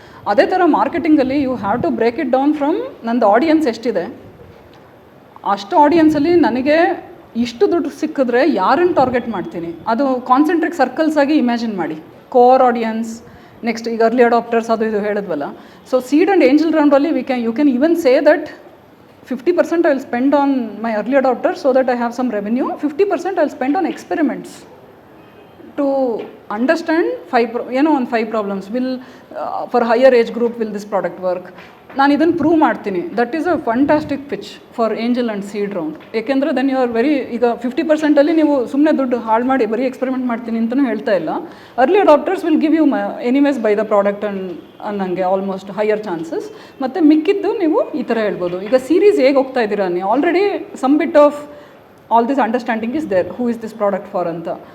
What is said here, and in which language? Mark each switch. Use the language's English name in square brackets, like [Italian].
[Kannada] ಅದೇ ಥರ ಮಾರ್ಕೆಟಿಂಗಲ್ಲಿ [English] you have to break it down from [Kannada] ನಂದು ಆಡಿಯನ್ಸ್ ಎಷ್ಟಿದೆ, ಅಷ್ಟು ಆಡಿಯನ್ಸಲ್ಲಿ ನನಗೆ ಇಷ್ಟು ದುಡ್ಡು ಸಿಕ್ಕಿದ್ರೆ ಯಾರನ್ನು ಟಾರ್ಗೆಟ್ ಮಾಡ್ತೀನಿ, ಅದು ಕಾನ್ಸಂಟ್ರಿಕ್ ಸರ್ಕಲ್ಸ್ ಆಗಿ ಇಮ್ಯಾಜಿನ್ ಮಾಡಿ. ಕೋರ್ ಆಡಿಯನ್ಸ್, ನೆಕ್ಸ್ಟ್ ಈಗ ಅರ್ಲಿ ಅಡಾಪ್ಟರ್ಸ್ ಅದು ಇದು ಹೇಳಿದ್ವಲ್ಲ. [English] So seed and angel ರೌಂಡಲ್ಲಿ you can even say that 50% I will spend on my early adopters so that I have some revenue, 50% I will spend on experiments to understand on 5 problems. For higher age group, will this product work? [Kannada] ನಾನು ಇದನ್ನು prove ಮಾಡ್ತೀನಿ. [English] That is a fantastic pitch for angel and seed round. [Kannada] ಏಕೆಂದರೆ then you are very, ಈಗ 50%ಅಲ್ಲಿ ನೀವು ಸುಮ್ಮನೆ ದುಡ್ಡು ಹಾಳು ಮಾಡಿ ಬರೀ ಎಕ್ಸ್ಪೆರಿಮೆಂಟ್ ಮಾಡ್ತೀನಿ ಅಂತಲೂ ಹೇಳ್ತಾ ಇಲ್ಲ. [English] Early adopters will give you anyways buy the product ಅನ್ನಂಗೆ almost higher chances. [Kannada] ಮತ್ತು ಮಿಕ್ಕಿದ್ದು ನೀವು ಈ ಥರ ಹೇಳ್ಬೋದು. ಈಗ ಸೀರೀಸ್ ಹೇಗೆ ಹೋಗ್ತಾ ಇದ್ದೀರಾ ನೀವು, [English] Already some bit of all this understanding is there, who is this product for ಅಂತ.